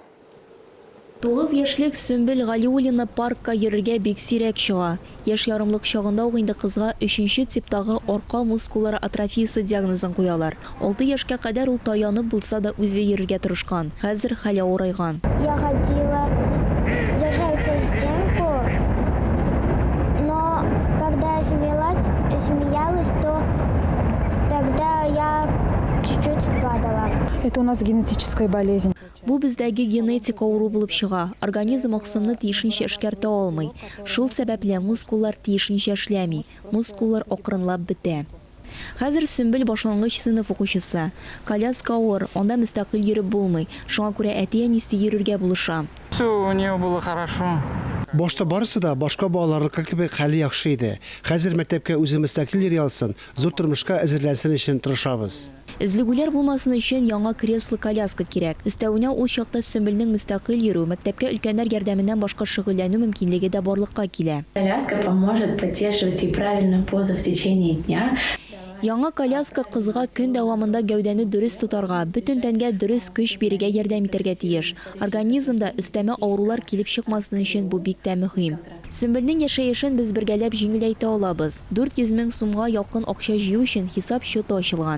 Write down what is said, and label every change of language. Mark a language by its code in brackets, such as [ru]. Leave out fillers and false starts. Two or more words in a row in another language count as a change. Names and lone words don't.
[tt] 9 яшьлек Сөмбел Галиуллина паркка йөрергә бик сирәк чыга. Яшь ярымлык чагында ук инде кызга 3-нче типтагы арка мускуллары атрофиясе диагнозын куялар. 6 яшькә кадәр ул таянып булса да үзе йөрергә тырышкан. Хәзер хәле авырайган. [ru] Я хотела держать за стенку, но когда я смеялась, то тогда я чуть-чуть падала. Это у нас генетическая болезнь. [tt] Бу бездәге генетик авыру булып чыга. Организм аксымны тиешенчә эшкәртә алмый. Шул сәбәпле мускуллар тиешенчә эшләми. Мускуллар акрынлап бетә. Хәзер Сөмбел башлангыч сыйныф укучысы. Коляска авыр, анда мөстәкыйль йөреп булмый. Шуңа күрә әти-әнисе йөрергә булыша. [ru] Все у нее было хорошо. [tt] Башта барысы да башка балаларга кебек хәле яхшы иде. Хәзер мәктәпкә үзе мөстәкыйль йөри алсын, зур тормышка әзерләнсен өчен тырышабыз. Излегүләр булмасын өчен яңа кресло-коляска кирәк. Өстәвенә ул чакта Сөмбелнең мөстәкыйль йөрү, мәктәпкә өлкәннәр ярдәменнән башка шөгыльләнү мөмкинлеге дә барлыкка килә. [ru] Коляска поможет поддерживать и правильную позу в течение дня. [tt] Яңа коляска кызга көн дәвамында гәүдәне дөрес тотарга, бөтен тәнгә дөрес көч бирергә ярдәм итәргә тиеш. Организмда өстәмә авырулар килеп чыкмасын өчен бу бик тә мөһим. Сөмбелнең яшәешен без бергәләп җиңеләйтә алабыз. 400 мең сумга якын акча җыю өчен хисап счеты ачылган.